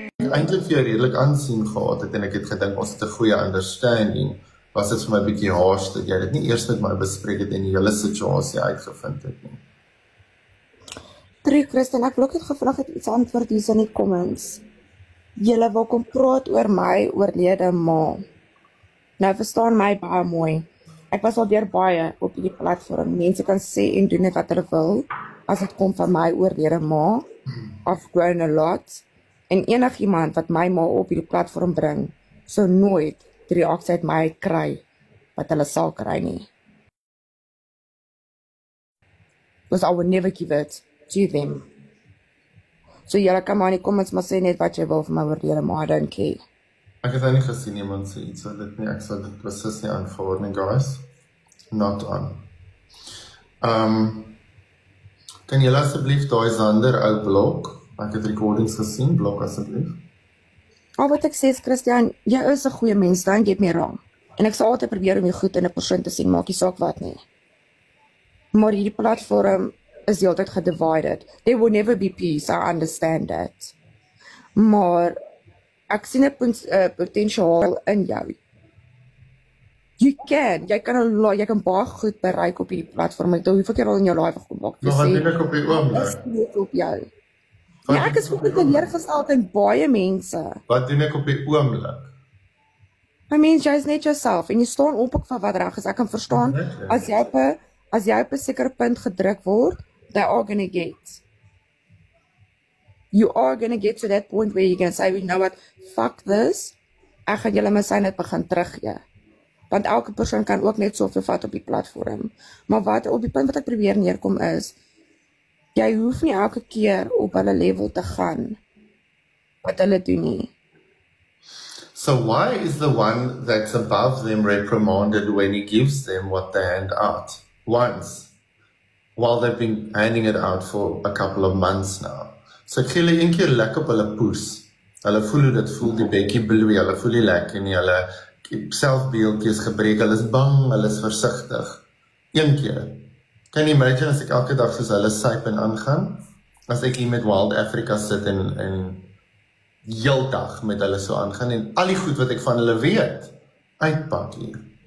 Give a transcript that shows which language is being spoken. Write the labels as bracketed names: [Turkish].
[Afrikaans] Eintlik vir jou redelik aansien gehad het en ek het gedink ons het 'n goeie understanding, was dit vir my 'n bietjie haast dat jy dit nie eers met my bespreek het en die hele situasie uitgevind het nie. True, Christian, ek wil ook net gevraag het iets antwoord hier in die comments. Julle wil kom praat oor my oorlede ma. Nou verstaan my baie mooi. Ek was al deur baie op die platform. Mense kan sê en doen net wat hulle wil as dit kom van my oorlede ma. [English] I've grown a lot. [Afrikaans] En enigiemand wat my ma op die platform bring, sou nooit die reaksie uit my kry wat hulle sal kry nie. [English] Because I would never give it to them. [Afrikaans] So julle kan maar in die comments maar sê net wat jy wil vir my oorlede ma, [English] I don't care. [Afrikaans] Ek het nie gesien iemand sê iets oor dit nie, ek sal dit beslis nie aanvaar nie, guys. [English] Not on. [Afrikaans] Kan julle asseblief daai Zander ou blok? Ek het recordings gesien, blok asseblief. Al wat ek sê is, Christian, jy is 'n goeie mens, [English] don't get me wrong. [Afrikaans] En ek sal altyd probeer om jou goed in 'n persoon te sien, maak nie saak wat nie. Maar hierdie platform is heeltyd gedivided. [English] There will never be peace, I understand that. [Afrikaans] Maar ek sien 'n potensiaal in jou. Jy kan baie goed bereik op hierdie platform. Ek dink hoeveel keer al in jou live gemaak. Nog wat doen ek op die oomblik? Is net op jou. Ja, ek is goed teleurgesteld in baie mense. Wat doen ek op die oomblik? I mean, jy is net jouself en jy staan op ek van wat reg is. Ek kan verstaan as jy op 'n sekere punt gedruk word, [English] they are gonna get. You are gonna get to that point where you're gonna say, you know what, fuck this. [Afrikaans] Ek gaan julle my syne begin teruggee. Want elke persoon kan ook net soveel vat op die platform. Maar wat op die punt wat ek probeer neerkom is, jy hoef nie elke keer op hulle level te gaan wat hulle doen nie. [English] So why is the one that's above them reprimanded when he gives them what they hand out? Once. While they've been handing it out for a couple of months now. [Afrikaans] So ek gee hulle een keer lekker op hulle poes. Hulle voel hoe dit voel, die bekkie bloei, hulle voel nie lekker nie, hulle selfbeeldjies gebreek, hulle is bang, hulle is versigtig. Een keer. Kan jy imagine as ek elke dag soos hulle syp en aangaan? As ek hier met Wild Africa sit en heeldag met hulle so aangaan en al die goed wat ek van hulle weet, uitpak hier.